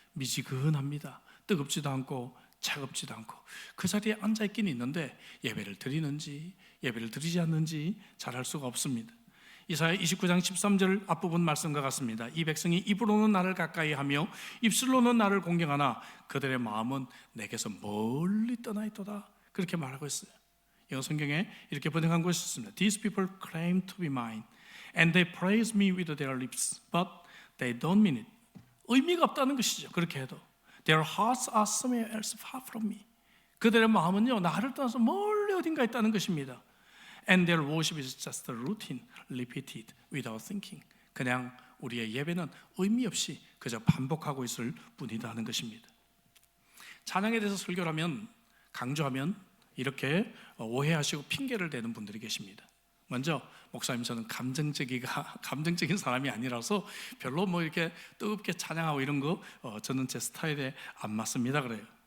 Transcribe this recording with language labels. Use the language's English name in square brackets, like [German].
[Korean] 미지근합니다. 뜨겁지도 않고 차갑지도 않고 그 자리에 앉아있긴 있는데 예배를 드리는지 예배를 드리지 않는지 잘 알 수가 없습니다. 이사야 29장 13절 앞부분 말씀과 같습니다. 이 백성이 입으로는 나를 가까이 하며 입술로는 나를 공경하나 그들의 마음은 내게서 멀리 떠나 있도다, 그렇게 말하고 있어요. 영어 성경에 이렇게 번역한 것이 있습니다. [English] These people claim to be mine and they praise me with their lips but they don't mean it. [Korean] 의미가 없다는 것이죠. 그렇게 해도 [English] Their hearts are somewhere else far from me. [Korean] 그들의 마음은요, 나를 떠나서 멀리 어딘가 있다는 것입니다. [English] And their worship is just a routine repeated without thinking. [Korean] 그냥 우리의 예배는 의미 없이 그저 반복하고 있을 뿐이다 하는 것입니다. 찬양에 대해서 설교를 하면, 강조하면 이렇게 오해하시고 핑계를 대는 분들이 계십니다. 먼저, 목사님 저는 감정적인 사람이 아니라서 별로 뭐 이렇게 뜨겁게 찬양하고 이런 거 저는 제 스타일에 안 맞습니다 그래요.